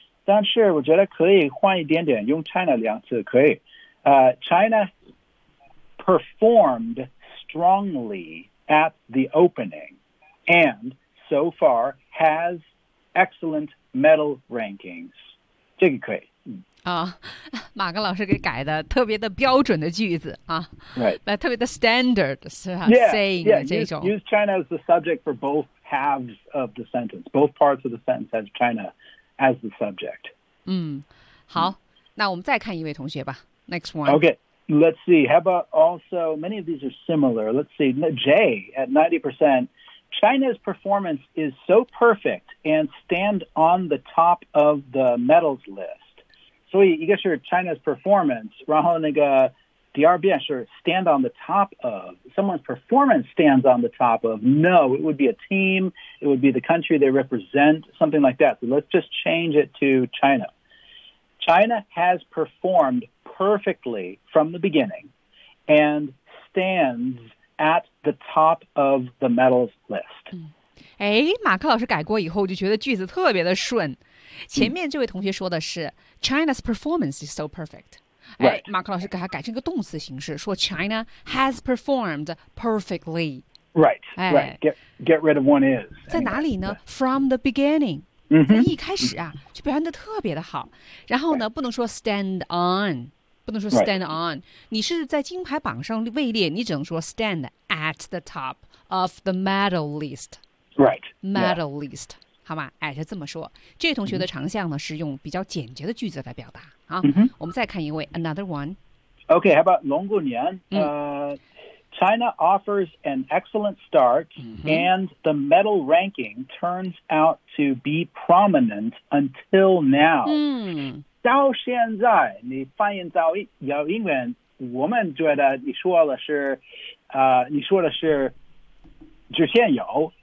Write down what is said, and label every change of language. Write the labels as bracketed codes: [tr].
[zh] 但是我觉得可以换一点点，用 China 两次可以。 [en] China performed strongly at the opening, and so far has excellent medal rankings. [zh] 这个可以。啊，马克老师给改的特别的标准的句子啊，对，特别的 standard 是吧 [en] yeah, ？saying yeah, [zh] 这种 [en] use China as the subject for both halves of the sentence, both parts of the sentence has China as the subject. [zh] 嗯，好，那我们再看一位同学吧 ， [en] next one. Okay, let's see. How about also many of these are similar. Let's see, Jay at 90%. China's performance is so perfect and stand on the top of the medals list. [zh] 所以一个是 [en] China's performance, [zh] 然后那个第二遍是 [en] stand on the top of, someone's performance stands on the top of, no, it would be a team, it would be the country they represent, something like that. So let's just change it to China. China has performed perfectly from the beginning and stands at the top of the medals list. [zh] 哎，马克老师改过以后就觉得句子特别的顺。前面这位同学说的是 [en] China's performance is so perfect、 right. [zh] 哎、马克老师给他改成一个动词形式说 [en] China has performed perfectly Right,、哎、right. Get rid of one is [zh] 在哪里呢 [en] From the beginning、 mm-hmm. [zh] 在一开始啊就表现得特别的好然后呢不能说 [en] stand on [zh] 不能说 stand on、 [en] right. [zh] 你是在金牌榜上位列你只能说 [en] stand at the top of the medal list Right Medal、 yeah. [zh] list好吗？哎，就这么说。这位同学的长项呢，是用比较简洁的句子来表达啊。 [en] Mm-hmm. [zh] 我们再看一位 ， [en] another one。 Okay, how about 龙过年？China offers an excellent start,、 mm-hmm. and the medal ranking turns out to be prominent until now. [zh] 嗯，到现在你翻译到英文，我们觉得你说的是，你说的是之前有。